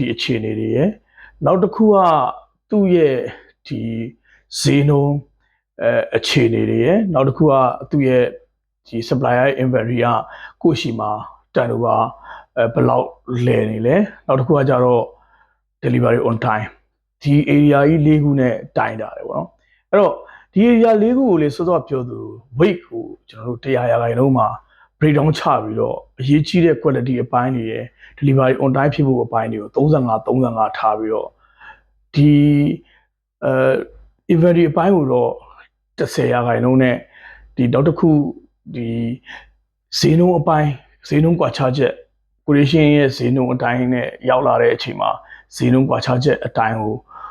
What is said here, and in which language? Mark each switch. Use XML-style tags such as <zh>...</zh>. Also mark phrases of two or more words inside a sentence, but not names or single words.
<my>အခြေအနေတွေရယ်နောက်တစ်ခုကသူ့ရဲ့ဒီဈေးနှုန်းအခြေအနေတွေရယ်နောက်တစ်ခုကသူ့ရဲ့ဒီ</my> <en>supplier inventory</en> <my>ကကိုယ့်ရှိမှာ turnover ဘယ်လောက်လဲနေလဲနောက်တစ်ခုကကြတော့</my> <en>delivery on time</en> <my>ဒီ area ကြီး၄ခုနဲ့တိုင်တာတယ်ပေါ့နော်အဲ့တော့ဒီ area ၄ခုကိုလေစောစောပြောသူ weight ကိုကျွန်တော်တို့100%မှာ breakdown ချပြီးတော့အရေးကြီးတဲ့ quality အပိုင်းတွေရယ်</my> <en>delivery on time</en> <my>ဖြစ်ဖို့အပိုင်းတွေကို35ထားပြီးတော့ဒီ inventory အပိုင်းကိုတော့10%နဲ့ဒီနောက်တစ်ခုဒီဈေးနှုန်းအပိုင်းဈေးနှုန်းကွာခြားချက် quotation ရဲ့ဈေးနှုန်းအတိုင်းနဲ့ရောက်လာတဲ့အချိန်မှာဈေးနှုန်းကွာခြားချက်အတိုင်းကို</my>